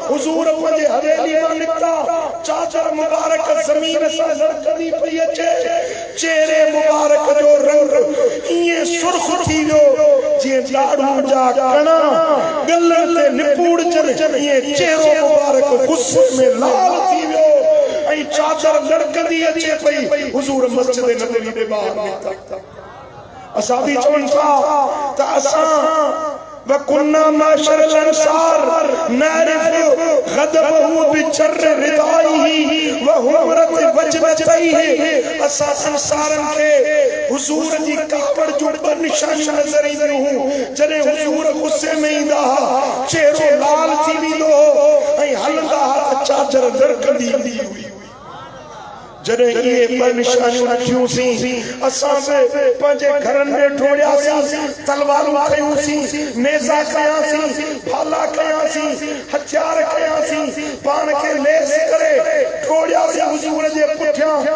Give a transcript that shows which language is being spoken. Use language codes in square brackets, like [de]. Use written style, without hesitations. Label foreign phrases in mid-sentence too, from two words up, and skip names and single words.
[sd] हुज़ूर पंहिंजे हवेली मां निकिता, चादर मुबारक ज़मीन सां लड़कंदी पई अचे, चेहरे मुबारक जो रंग इए सुर्ख थी वियो जीअं ॾाढ़ू जा कणा गलनि ते निपूड़जनि, इए चेहरो मुबारक गुस्से में लाल थी वियो ऐं चादर लड़कंदी अचे पई। हुज़ूर मस्जिद नबवी जे ॿाहिरि निकिता। असां बि चवनि था त असां [ar] وكنا معشر الأنصار نعرف غضبه بجر ردائه وحمرة وجنتيه. [sd] असां अंसारन खे हुजूर जी कावड़ जो ॿ निशान नज़र ईंदियूं हुयूं। जॾहिं हुजूर गुस्से में ईंदा हुआ, चेहरो लाल थी वेंदो हो ऐं हलंदा हुआ चादर लड़कंदी हुई। जॾहिं इहे ॿ निशानियूं ॾिठियूंसीं, असां बि पंहिंजे घरनि में ठोड़ियासीं, तलवारूं खयूंसीं, नेज़ा खयासीं, भाला खयासीं, हथियार खयासीं, पाण खे लेस करे ठोड़ियासीं हुजूर जे पुठियां।